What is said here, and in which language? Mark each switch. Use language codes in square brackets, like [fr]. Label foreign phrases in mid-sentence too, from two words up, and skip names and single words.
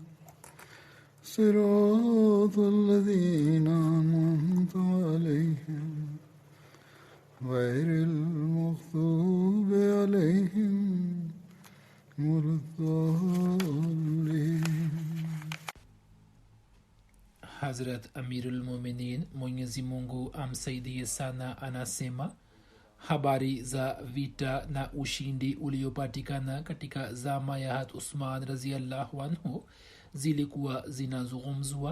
[ar] صراط الذين أنعمت عليهم غير المغضوب عليهم ولا الضالين. [sw] Hazrat Amirul Muminin Mwenyezi Mungu amsaidie sana anasema habari za vita na ushindi uliopatikana katika zama ya Hat Usman [ar] رضي الله عنه [sw] zilikuwa zinazungumzwa.